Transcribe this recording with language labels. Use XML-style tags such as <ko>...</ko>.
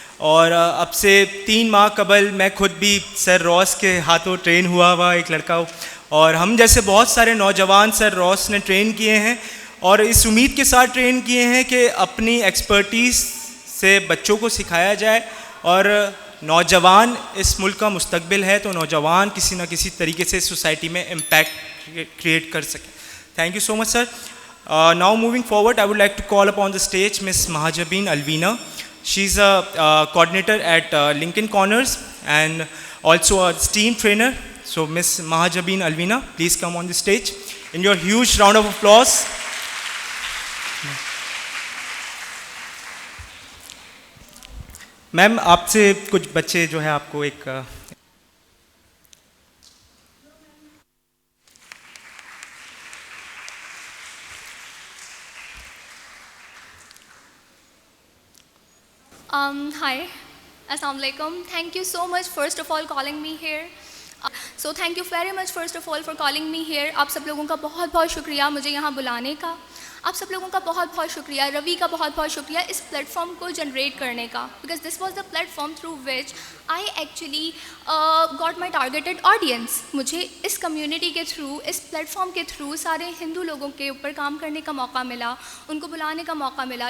<hi>और अब से 3 माह कबल मैं खुद भी सर रॉस के हाथों ट्रेन हुआ एक लड़का हूँ, और हम जैसे बहुत सारे नौजवान सर रॉस ने ट्रेन किए हैं, और इस उम्मीद के साथ ट्रेन किए हैं कि अपनी एक्सपर्टीज़ से बच्चों को सिखाया जाए। और नौजवान इस मुल्क का मुस्तकबिल है, तो नौजवान किसी न किसी तरीके से सोसाइटी में इम्पैक्ट क्रिएट कर सकें।</hi> <en>Thank you so much sir. Now moving forward, I would like to call upon the stage Miss Mahajabeen Alvina. She's a coordinator at Lincoln Corners and also a STEAM trainer. So Miss Mahajabeen Alvina, please come on the stage. In your huge round of applause.</en> <hi>Ma'am, आपसे कुछ बच्चे जो है आपको एक</hi> <en>Hi, Assalamu alaikum. Thank you so much first of all calling me here. So thank you very much first of all for calling me here.</en> <hi>आप सब लोगों का बहुत बहुत शुक्रिया मुझे यहाँ बुलाने का। आप सब लोगों का बहुत बहुत शुक्रिया, रवि का बहुत बहुत शुक्रिया इस प्लेटफॉर्म को जनरेट करने का, because this was the platform through which I actually got my targeted audience. मुझे इस कम्युनिटी के थ्रू, इस प्लेटफॉर्म के थ्रू सारे हिंदू लोगों के ऊपर काम करने का मौका मिला, उनको बुलाने का मौका मिला।</hi>